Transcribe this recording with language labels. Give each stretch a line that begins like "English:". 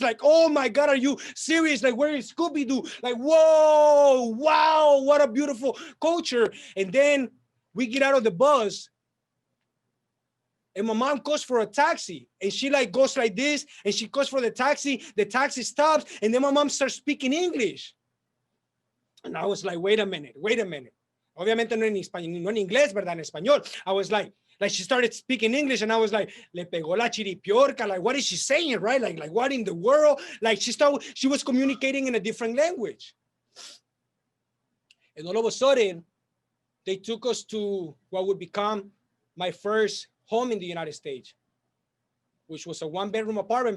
English: Like, oh my God, are you serious? Like, where is Scooby-Doo? Like, whoa, wow, what a beautiful culture. And then we get out of the bus and my mom calls for a taxi and she like goes like this and she calls for the taxi stops, and then my mom starts speaking English. And I was like, wait a minute.
Spanish: Obviamente no en español, no en inglés, ¿verdad? En español.
English: I was like she started speaking English and I was like,
Spanish: le pegó la chiripiorca.
English: Like, what is she saying, right? Like what in the world? Like she was communicating in a different language. And all of a sudden, they took us to what would become my first home in the United States, which was a 1-bedroom apartment.